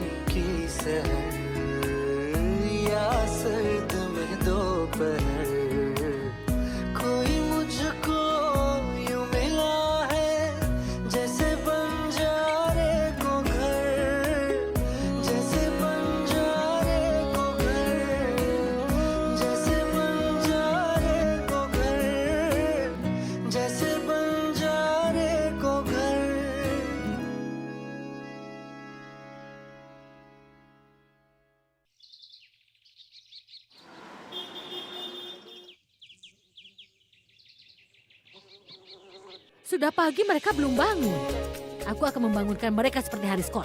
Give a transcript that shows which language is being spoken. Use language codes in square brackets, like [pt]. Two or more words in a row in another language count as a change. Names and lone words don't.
[hi] की सहर या सर्द में दोपहर कोई मुझको यूं मिला है जैसे बंजारे को घर जैसे बंजारे को घर जैसे बंजारे को घर जैसे बंजारे को घर [id] Sudah pagi mereka belum bangun. Aku akan membangunkan mereka seperti hari sekolah.